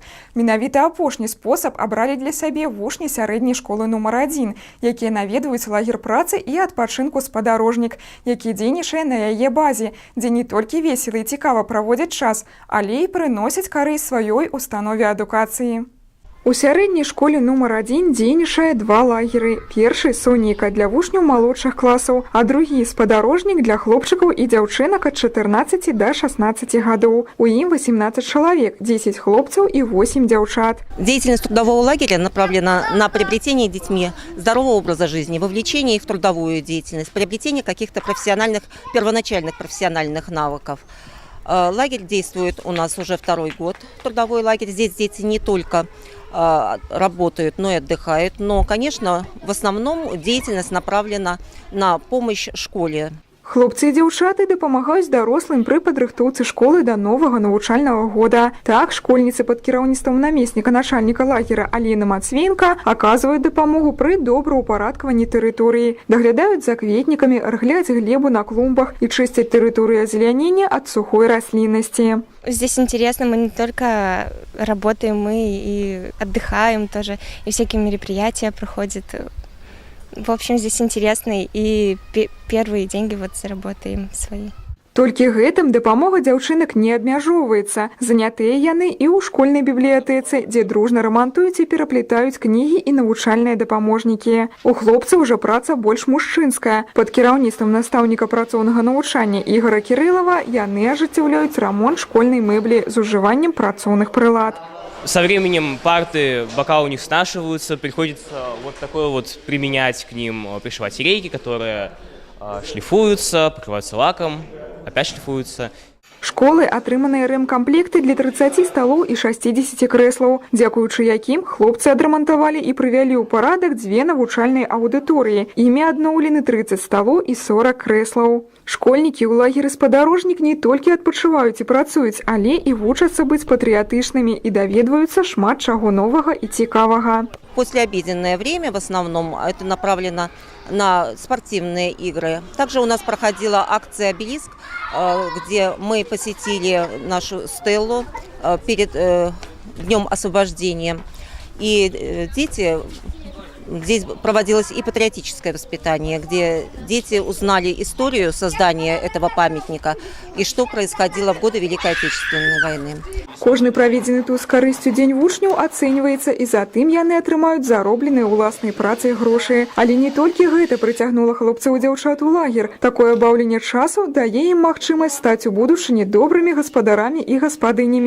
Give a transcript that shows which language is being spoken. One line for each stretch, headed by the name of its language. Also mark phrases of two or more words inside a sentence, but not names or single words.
Belarusian: Менавіта апошні спосаб абралі для сябе вучні сярэдняй школы нумар 1, якія наведваюць лагер працы і адпачынку спадарожнік, які дзейнічае на яе базе, дзе не толькі весела і цікава праводзяць час, але і прыносяць карысць сваёй установе адукацыі. У сярэдняй школе нумар 1 дзейнічае два лагеры. Першы – сонейка для вучняў малодшых класаў, а другі – спадарожнік для хлопчыкаў і дзяўчынак ад 14 до 16 гадоў.
Russian: У ім 18 человек, 10 хлопцаў и 8 девчат. Деятельность трудового лагеря направлена на приобретение детьми здорового образа жизни, вовлечение их в трудовую деятельность, приобретение каких-то первоначальных профессиональных навыков. Лагерь действует у нас уже второй год. Трудовой лагерь. Здесь дети не только работают, но и отдыхают. Но, конечно, в основном деятельность направлена на помощь школе.
Belarusian: Хлопцы і дзяўчаты дапамагаюць дарослым пры падрыхтоўцы школы да новага навучальнага года. Так, школьніцы пад кіраўніцтвам намесніка начальніка лагера Аліны Мацвенка аказваюць дапамогу пры добраўпарадкаванні тэрыторыі, даглядаюць за кветнікамі, рыхляць глебу на клумбах і чысцяць тэрыторыю азелянення ад сухой расліннасці.
Russian: Здесь интересно, мы не только работаем, мы и отдыхаем тоже, и всякие мероприятия проходят. В общем, здесь интересно, и первые деньги вот заработаем свои.
Belarusian: Толькі гэтым дапамога дзяўчынак не абмяжоўваецца. Занятыя яны і ў школьнай бібліятэцы, дзе дружна рамантуюць і пераплетаюць кнігі і навучальныя дапаможнікі. У хлопцаў жа праца больш мужчынская. Пад кіраўніцтвам настаўніка працоўнага навучання Ігора Кірылава яны ажыццяўляюць рамонт школьнай мэблі з ужываннем працоўных прылад.
Russian: Со временем парты, бока у них снашиваются, приходится вот такое вот применять к ним, пришивать рейки, которые шлифуются, покрываются лаком, опять шлифуются.
Belarusian: Школы атрыманыя рэмкамплекты для 30 сталоў і 60 крэслаў, дзякуючы якім хлопцы адрамантавалі і прывялі ў парадак дзве навучальныя аўдыторыі. Імі адноўлены 30 сталоў і 40 крэслаў. Школьнікі ў лагеры спадарожнік не толькі адпачываюць і працуюць, але і вучацца быць патрыятычнымі і даведваюцца шмат чаго новага і цікавага.
Russian: Послеобеденное время в основном это направлено на спортивные игры. Также у нас проходила акция «Обелиск», где мы посетили нашу стеллу перед Днем освобождения. И здесь проводилось и патриотическое воспитание, где дети узнали историю создания этого памятника и что происходило в годы Великой Отечественной войны.
Belarusian: Кожны праведзены тут з карысцю дзень вучняў ацэньваецца, і затым яны атрымаюць заробленыя ўласнай працай грошы. Але не толькі гэта прыцягнула хлопцаў і дзяўчат у лагер. Такое баўленне часу дае ім магчымасць стаць у будучыні добрымі гаспадарамі і гаспадынямі.